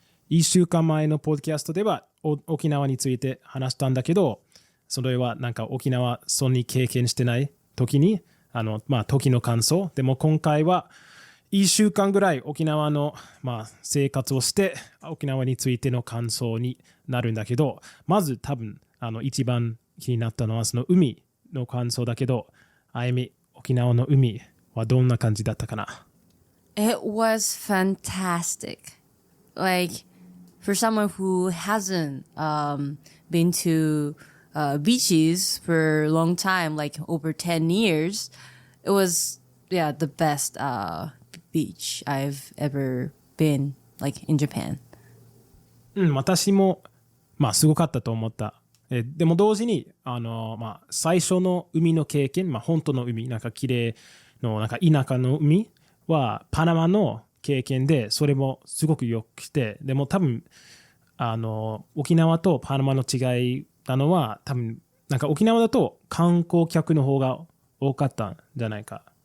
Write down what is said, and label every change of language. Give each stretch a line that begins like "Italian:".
Japanese: 1週間前のポッドキャストでは沖縄について話したんだけど、それはなんか沖縄そんなに経験してない時に時の感想でも今回は1週間ぐらい沖縄の生活をして沖縄についての感想になるんだけど、まず多分一番気になったのはその海の感想だけど、あゆみ沖縄の海はどんな感じだったかな？
English: It was fantastic. Like for someone who hasn't been to beaches for a long time, like over 10 years, it was the best beach I've ever been, like in Japan.
Japanese: 私もすごかったと思った。でも同時に最初の海の経験、本当の海、なんか綺麗のなんか田舎の海はパナマの経験で、それもすごく良くて、でも多分沖縄とパナマの違いなのは多分なんか沖縄だと観光客の方が多かったんじゃないか。